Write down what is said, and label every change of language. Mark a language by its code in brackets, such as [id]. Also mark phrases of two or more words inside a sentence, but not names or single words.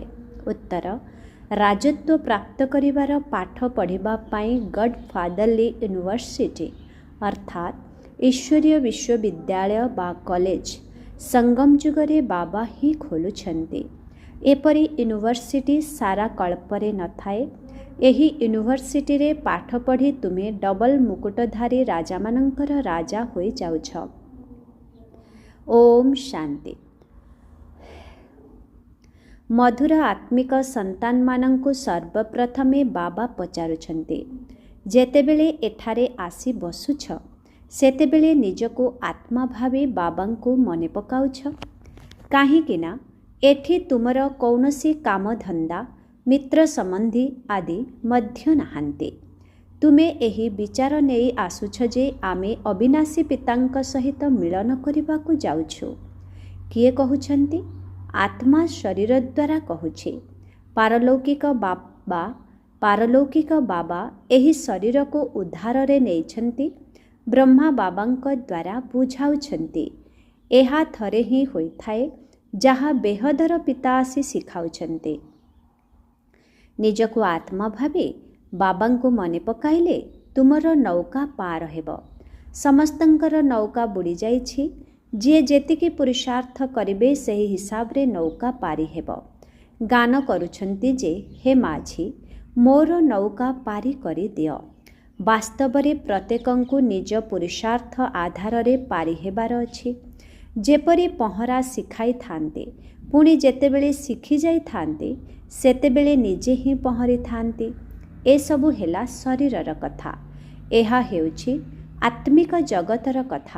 [or] ଉତ୍ତର, ରାଜତ୍ୱ ପ୍ରାପ୍ତ କରିବାର ପାଠ ପଢ଼ିବା ପାଇଁ [en] God Fatherly University [or] ଅର୍ଥାତ ଈଶ୍ୱରୀୟ ବିଶ୍ୱବିଦ୍ୟାଳୟ ବା କଲେଜ ସଙ୍ଗମ ଯୁଗରେ ବାବା ହିଁ ଖୋଲୁଛନ୍ତି। ଏପରି ୟୁନିଭର୍ସିଟି ସାରା କଳ୍ପରେ ନ ଥାଏ। ଏହି ୟୁନିଭର୍ସିଟି ରେ ପାଠ ପଢ଼ି ତୁମେ ଡବଲ ମୁକୁଟଧାରୀ ରାଜା ମାନଙ୍କର ରାଜା ହୋଇ ଯାଉଛ। ଓମ୍ ଶାନ୍ତି। ମଧୁର ଆତ୍ମିକ ସନ୍ତାନ ମାନଙ୍କୁ ସର୍ବପ୍ରଥମେ ବାବା ପଚାରୁଛନ୍ତି, ଯେତେବେଳେ ଏଠାରେ ଆସି ବସୁଛ ସେତେବେଳେ ନିଜକୁ ଆତ୍ମା ଭାବି ବାବାଙ୍କୁ ମନେ ପକାଉଛ। କାହିଁକିନା ଏଠି ତୁମର କୌନସୀ କାମ ଧନ୍ଦା ମିତ୍ର ସମ୍ବନ୍ଧୀ ଆଦି ମଧ୍ୟ ନାହାନ୍ତି। ତୁମେ ଏହି ବିଚାର ନେଇ ଆସୁଛ ଯେ ଆମେ ଅବିନାଶୀ ପିତାଙ୍କ ସହିତ ମିଳନ କରିବାକୁ ଯାଉଛୁ। କିଏ କହୁଛନ୍ତି? ଆତ୍ମା ଶରୀର ଦ୍ୱାରା କହୁଛି। ପାରଲୌକିକ ବାବା ଏହି ଶରୀର କୋ ଉଦ୍ଧାର ରେ ନେଇଛନ୍ତି। ବ୍ରହ୍ମା ବାବାଙ୍କ ଦ୍ୱାରା ବୁଝାଉଛନ୍ତି। ଏହା ଥରେ ହିଁ ହୋଇଥାଏ ଯାହା ବେହଦର ପିତା ଆସି ଶିଖାଉଛନ୍ତି। ନିଜକୁ ଆତ୍ମା ଭାବେ ବାବାଙ୍କୁ ମନେ ପକାଇଲେ ତୁମର ନୌକା ପାର ହେବ। ସମସ୍ତଙ୍କର ନୌକା ବୁଡ଼ି ଯାଇଛି। ଯେ ଯେତିକି ପୁରୁଷାର୍ଥ କରିବେ ସହି ହିସାବ ରେ ନୌକା ପାରି ହେବ। ଗାନ କରୁଛନ୍ତି ଯେ ହେ ମାଝି ମୋର ନୌକା ପାରି କରି ଦିଅ। ବାସ୍ତବ ରେ ପ୍ରତ୍ୟେକଙ୍କୁ ନିଜ ପୁରୁଷାର୍ଥ ଆଧାର ରେ ପାରି ହେବାର ଅଛି। ଯେପରି ପହରା ଶିଖାଇ ଥାନ୍ତି ପୁଣି ଯେତେବେଳେ ଶିଖି ଯାଇ ଥାନ୍ତି ସେତେବେଳେ ନିଜେ ହିଁ ପହରି ଥାନ୍ତି। ଏ ସବୁ ହେଲା ଶରୀରର କଥା। ଏହା ହେଉଛି ଆତ୍ମିକ ଜଗତର କଥା।